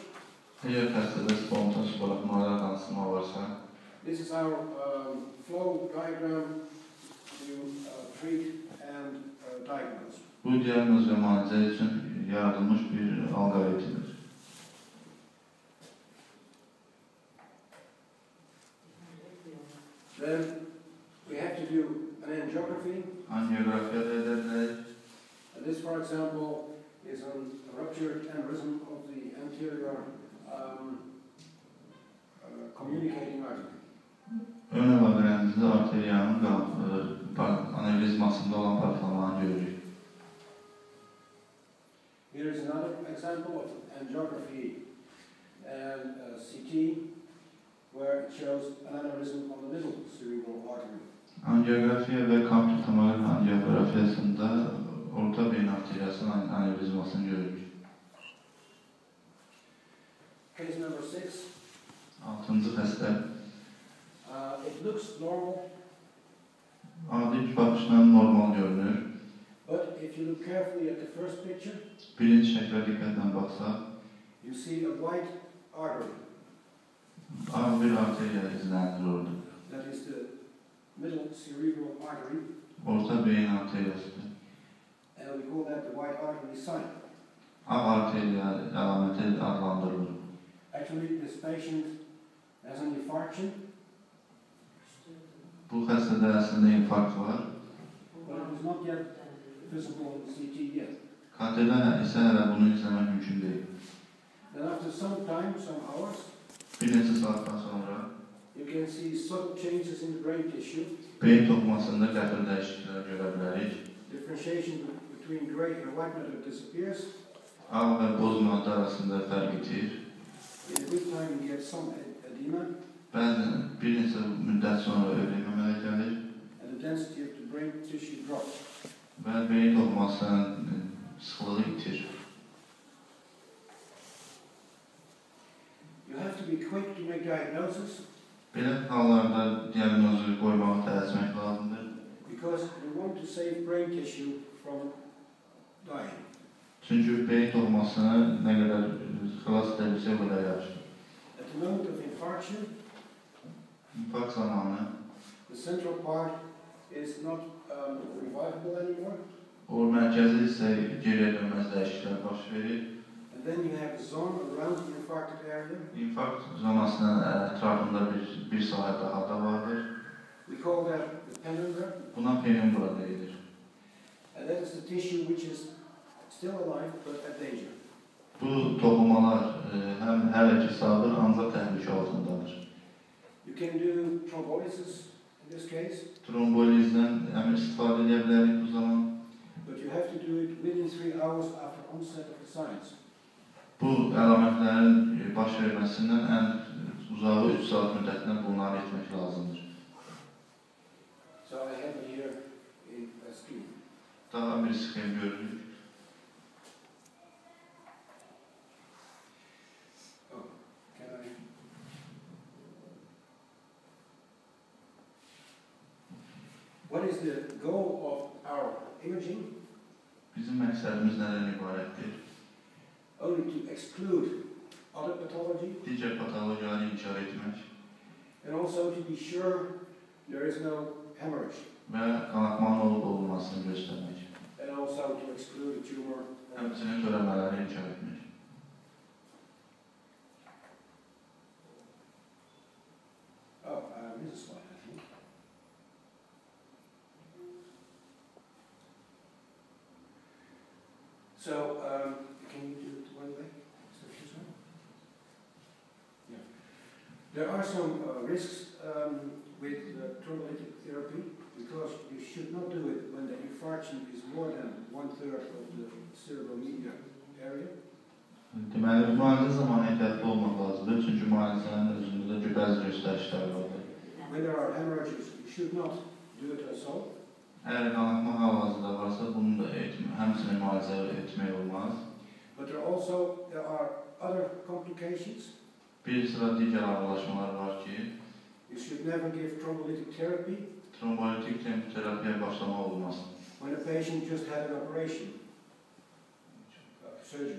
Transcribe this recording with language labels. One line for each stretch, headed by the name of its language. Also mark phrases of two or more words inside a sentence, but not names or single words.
Azerbaijani: Əgər xəstədə spontan subarachnoidal qanaxma varsa,
English: this is our flow diagram to treat and diagnose.
Azerbaijani: bu diaqnoz və müalicə üçün yaradılmış bir alqoritmdir.
English: Then we have to do an angiography.
Azerbaijani: Angiografiya da edə bilərik.
English: And this, for example, is a ruptured aneurysm of the anterior communicating artery.
Azerbaijani: Ön əlaqələrimizdə arteriyanın anevrizmasında olan partlamanı görürük.
English: Here is another example of angiography and CT, where it shows an aneurysm on the middle cerebral artery.
Azerbaijani: Angiografiya və kompüter tomoqrafi angiografiyasında orta beyin arteriyasının anevrizmasını görürük.
English: Case number 6.
Azerbaijani: 6-cı xəstə.
English: It looks normal,
Azerbaijani: Adi baxışla normal görünür.
English: but if you look carefully at the first picture,
Azerbaijani: Birinci şəklə diqqətlə baxsaq,
English: you see a white artery.
Azerbaijani: ağ bir arteriya izlənilir orada.
English: That is the middle cerebral artery,
Azerbaijani: Orta beyin arteriyasıdır.
English: and we call that the white artery sign.
Azerbaijani: Ağ arteriya əlaməti adlandırılır.
English: Actually, this patient has an infarction,
Azerbaijani: Bu xəstədə əslində infarkt var.
English: but it is not yet visible in CT yet.
Azerbaijani: KT-dən isə hələ bunu izləmək mümkün deyil.
English: Then after some time, some hours,
Azerbaijani: Bir
English: can see subtle changes in the brain tissue.
Azerbaijani: Beyin toxumasında qəfil dəyişikliklər görə bilərik.
English: Differentiation between grey and white matter disappears.
Azerbaijani: Ağ və boz maddə arasında fərq itir.
English: In a good time you get some edema.
Azerbaijani: Bəzən bir neçə müddət sonra ödemə əmələ gəlir.
English: And the density of the brain tissue drops.
Azerbaijani: Və beyin toxumasının sıxlığı itir.
English: You have to be quick to make diagnosis.
Azerbaijani: Belə hallarda diaqnozu qoymağı tələsmək lazımdır.
English: Because we want to save brain tissue from dying.
Azerbaijani: Çünki beyin toxumasını nə qədər xilas edə bilsə, o qədər yaxşı.
English: At the moment of infarction,
Azerbaijani: İnfarkt zamanı
English: the central part is not revivable anymore.
Azerbaijani: o mərkəzi isə geriyə dönməz dəyişikliklər baş verir.
English: And then you have a zone around the infarcted area.
Azerbaijani: İnfarkt zonasının ətrafında bir sahə daha da vardır.
English: We call that the penumbra.
Azerbaijani: Buna penumbra deyilir.
English: And that is the tissue which is still alive but at danger.
Azerbaijani: Bu toxumalar həm hələ ki sağdır, ancaq təhlükə altındadır.
English: You can do thrombolysis in this case.
Azerbaijani: Trombolizdən həm istifadə edə bilərik bu zaman.
English: But you have to do it within 3 hours after onset of the signs.
Azerbaijani: Bu əlamətlərin baş verməsindən ən uzağı 3 saat müddətinə bunları etmək lazımdır.
English: So I have it here in a scheme.
Azerbaijani: Daha bir sxem görürük.
English: Oh, can I? What is the goal of our imaging?
Azerbaijani: Bizim məqsədimiz nədən ibarətdir?
English: Only to exclude other pathology.
Azerbaijani: Digər patologiyaları inkar etmək
English: and also to be sure there is no hemorrhage.
Azerbaijani: Və qanatmanın olub-olmasını göstərmək.
English: And also to exclude a tumor.
Azerbaijani: Həmçinin törəmələri inkar etmək.
English: Oh, I missed a slide, I think. So, can you do it one way? Yeah. There are some risks with thrombolytic therapy because you should not do it when the infarction is more than 1/3 of the cerebral media area.
Azerbaijani: Deməli, müalicə zamanı ehtiyatlı olmaq lazımdır, çünki müalicənin özündə də bəzi göstərişlər vardır.
English: When there are hemorrhages, you should not do it at all.
Azerbaijani: Əgər qanatma hal-hazırda varsa, bunu da həmçinin müalicə etmək olmaz.
English: But there are other complications.
Azerbaijani: Bir sıra digər ağırlaşmalar var ki,
English: you should never give thrombolytic therapy.
Azerbaijani: Trombolitik terapiyə başlamaq olmaz.
English: When a patient just had an operation, surgery.